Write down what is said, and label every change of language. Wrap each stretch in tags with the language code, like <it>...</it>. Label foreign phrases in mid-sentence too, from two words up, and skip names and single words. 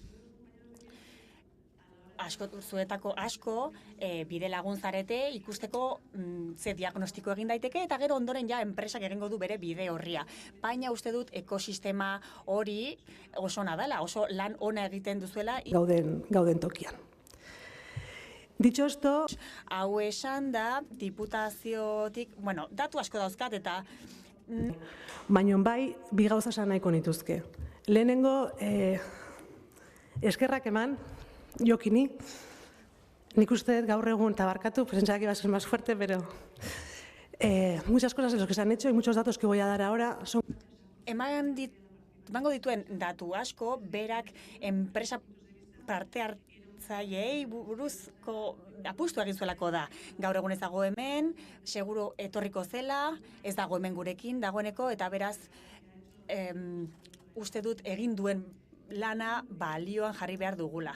<eu>Zuetako asko bide lagun zarete ikusteko ze diagnostiko egin daiteke eta gero ondoren ja enpresak egingo du bere bide horria. Baina uste dut ekosistema hori oso ona dela, oso lan ona egiten duzuela. Gauden tokian.</eu> <es>Dicho esto,</es> <eu>hau esan da diputaziotik, datu asko dauzkat eta baina bai bi gauza esan nahiko nituzke. Lehenengo eskerrak eman Jokini, nik uste gaur egun, eta barkatu,</eu> <es>pensaba que iba a ser más fuerte, pero muchas cosas de los que se han hecho y muchos datos que voy a dar ahora son...</es> <eu>Emango dituen datu asko, berak enpresa parte hartzaileei buruzko apustu egin zuelako da. Gaur egun ez dago hemen, seguro etorriko zela, ez dago hemen gurekin dagoeneko, eta beraz uste dut egin duen lana balioan jarri behar dugula.</eu>